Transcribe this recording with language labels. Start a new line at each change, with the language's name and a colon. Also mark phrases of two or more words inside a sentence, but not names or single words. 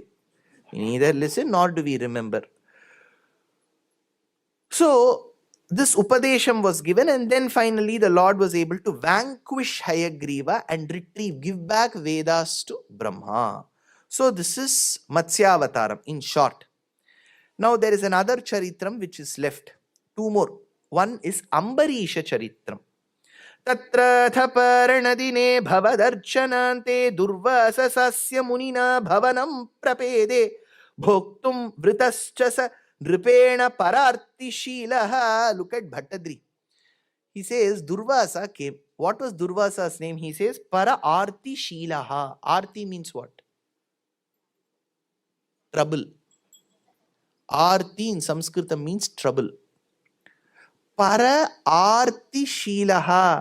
English: We neither listen nor do we remember. So, this Upadesham was given, and then finally the Lord was able to vanquish Hayagriva and give back Vedas to Brahma. So, this is Matsyavataram in short. Now, there is another Charitram which is left. Two more. One is Ambarisha Charitram.
Sanskrit: Tatra thaparanadine bhavadarchanante durvasasasya munina bhavanam prapede bhoktum vritascha nripena pararti shilaha.
English: Look at Bhattadri. He says Durvasa came. What was Durvasa's name? He says
Sanskrit: para arti shilaha.
English: Arti means what? Trouble. Arti in Sanskrit means trouble.
Sanskrit: Para arti shilaha.